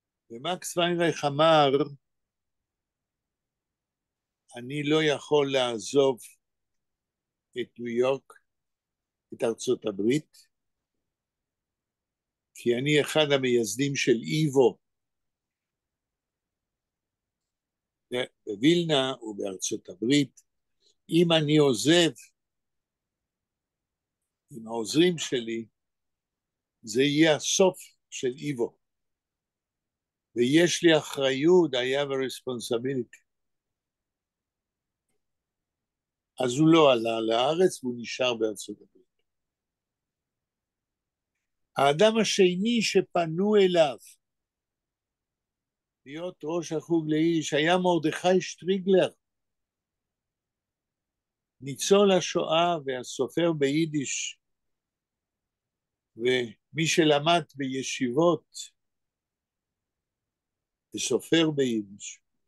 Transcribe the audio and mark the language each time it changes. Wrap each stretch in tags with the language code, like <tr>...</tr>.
<he>ומקס ויינרייך אמר, אני לא יכול לעזוב את ניו יורק, את ארצות הברית, כי אני אחד המייסדים של איבו בווילנה ובארצות הברית. אם אני עוזב עם העוזרים שלי, זה יהיה הסוף של איבו. ויש לי אחריות,</he> <en>I have a responsibility.</en> <he>אז הוא לא עלה לארץ והוא נשאר בארצות הברית. האדם השני שפנו אליו להיות ראש החוג ליידיש היה מרדכי שטריגלר, ניצול השואה והסופר ביידיש, ומי שלמד בישיבות וסופר ביידיש.</he>